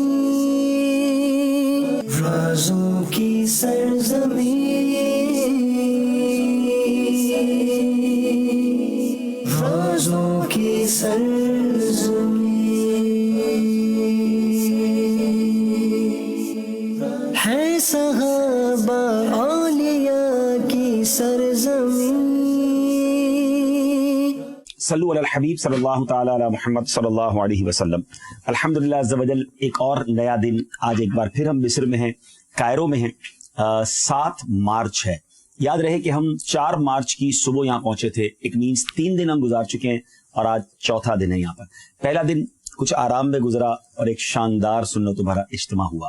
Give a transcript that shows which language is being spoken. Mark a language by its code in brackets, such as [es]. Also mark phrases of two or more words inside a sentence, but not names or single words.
[ur] رازوں کی سرزمیں، رازوں کی سرزمیں، ہے صحابہ اولیا کی سرزمیں. [ar] صلوا على الحبيب صلى الله تعالى على محمد صلى الله عليه وسلم. الحمد لله عز وجل, [ur] ایک اور نیا دن۔ آج ایک بار پھر ہم مصر میں ہیں، قاہرہ میں ہیں. 7 مارچ ہے. یاد رہے کہ ہم 4 مارچ کی صبح یہاں پہنچے تھے. [en] it means [ur] 3 دن ہم گزار چکے ہیں اور آج چوتھا دن ہے یہاں پر. پہلا دن کچھ آرام میں گزرا اور ایک شاندار سنت بھرا اجتماع ہوا.